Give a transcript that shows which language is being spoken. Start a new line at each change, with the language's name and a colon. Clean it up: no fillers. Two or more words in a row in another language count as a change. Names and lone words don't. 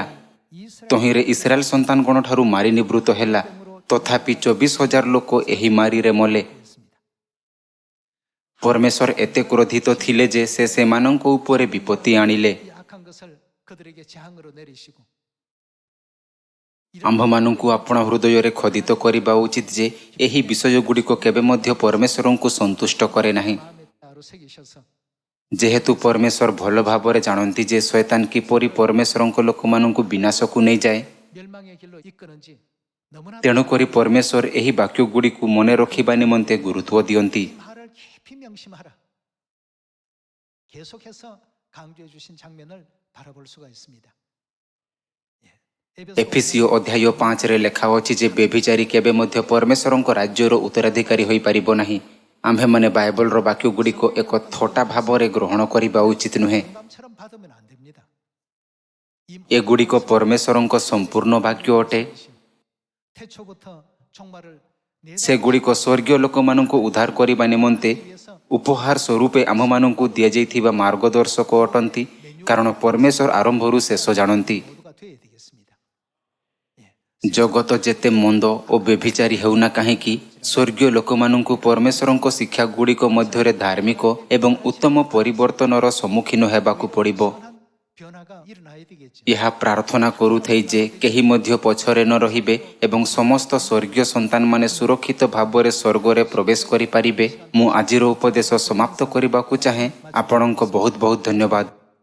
Odia: ତହିଁରେ ଇସ୍ରାଏଲ ସନ୍ତାନଗଣ ଠାରୁ ମାରି ନିବୃତ୍ତ ହେଲା। ତଥାପି 24,000 ଲୋକ ଏହି ମାରିରେ ମଲେ। ପରମେଶ୍ୱର ଏତେ କ୍ରୋଧିତ ଥିଲେ ଯେ ସେ ସେମାନଙ୍କ ଉପରେ ବିପତ୍ତି ଆଣିଲେ।
Korean: 이 악한 것을 그들에게 재앙으로 내리시고
Odia: ଆମ୍ଭମାନଙ୍କୁ ଆପଣ ହୃଦୟରେ ଖୋଦିତ କରିବା ଉଚିତ ଯେ ଏହି ବିଷୟଗୁଡ଼ିକ କେବେ ମଧ୍ୟ ପରମେଶ୍ୱରଙ୍କୁ ସନ୍ତୁଷ୍ଟ କରେ ନାହିଁ।
Korean: 마음의 따로 새기셔서
Odia: ଯେହେତୁ ପରମେଶ୍ୱର ଭଲ ଭାବରେ ଜାଣନ୍ତି ଯେ ଶୈତାନ କିପରି ପରମେଶ୍ୱରଙ୍କ ଲୋକମାନଙ୍କୁ ବିନାଶକୁ ନେଇଯାଏ,
Korean: 멸망의 길로 이끄는지 너무나
Odia: ତେଣୁକରି ପରମେଶ୍ୱର ଏହି ବାକ୍ୟଗୁଡ଼ିକୁ ମନେ ରଖିବା ନିମନ୍ତେ ଗୁରୁତ୍ୱ ଦିଅନ୍ତି।
Korean: 이 말을 깊이 명심하라. 계속해서 강조해 주신 장면을 바라볼 수가 있습니다.
Odia: ଏଫେସିଓ ଅଧ୍ୟାୟ 5ରେ ଲେଖା ଅଛି ଯେ ବ୍ୟଭିଚାରୀ କେବେ ମଧ୍ୟ ପରମେଶ୍ୱରଙ୍କ ରାଜ୍ୟର ଉତ୍ତରାଧିକାରୀ ହୋଇପାରିବ ନାହିଁ। ଆମ୍ଭେମାନେ ବାଇବଲର ବାକ୍ୟଗୁଡ଼ିକ ଏକ ଥଟ୍ଟା ଭାବରେ ଗ୍ରହଣ କରିବା ଉଚିତ ନୁହେଁ।
Korean: 감처럼 받으면 안 됩니다.
Odia: ଏଗୁଡ଼ିକ ପରମେଶ୍ୱରଙ୍କ ସମ୍ପୂର୍ଣ୍ଣ ବାକ୍ୟ ଅଟେ।
Korean: 태초부터 종말을
Odia: ସେଗୁଡ଼ିକ ସ୍ୱର୍ଗୀୟ ଲୋକମାନଙ୍କୁ ଉଦ୍ଧାର କରିବା ନିମନ୍ତେ ଉପହାର ସ୍ୱରୂପେ ଆମ୍ଭମାନଙ୍କୁ ଦିଆଯାଇଥିବା ମାର୍ଗଦର୍ଶକ ଅଟନ୍ତି, କାରଣ ପରମେଶ୍ୱର ଆରମ୍ଭରୁ ଶେଷ ଜାଣନ୍ତି।
Korean: 모두가 되어야 되겠습니다.
Odia: ଜଗତ ଯେତେ ମନ୍ଦ ଓ ବ୍ୟଭିଚାରୀ ହେଉନା କାହିଁକି, ସ୍ୱର୍ଗୀୟ ଲୋକମାନଙ୍କୁ ପରମେଶ୍ୱରଙ୍କ ଶିକ୍ଷାଗୁଡ଼ିକ ମଧ୍ୟରେ ଧାର୍ମିକ ଏବଂ ଉତ୍ତମ ପରିବର୍ତ୍ତନର ସମ୍ମୁଖୀନ ହେବାକୁ ପଡ଼ିବ।
Korean: 변화가 일어나야 되겠죠.
Odia: ଏହା ପ୍ରାର୍ଥନା କରୁଥାଇ ଯେ କେହି ମଧ୍ୟ ପଛରେ ନ ରହିବେ ଏବଂ ସମସ୍ତ ସ୍ୱର୍ଗୀୟ ସନ୍ତାନମାନେ ସୁରକ୍ଷିତ ଭାବରେ ସ୍ୱର୍ଗରେ ପ୍ରବେଶ କରିପାରିବେ। ମୁଁ ଆଜିର ଉପଦେଶ ସମାପ୍ତ କରିବାକୁ ଚାହେଁ। ଆପଣଙ୍କ ବହୁତ ବହୁତ ଧନ୍ୟବାଦ।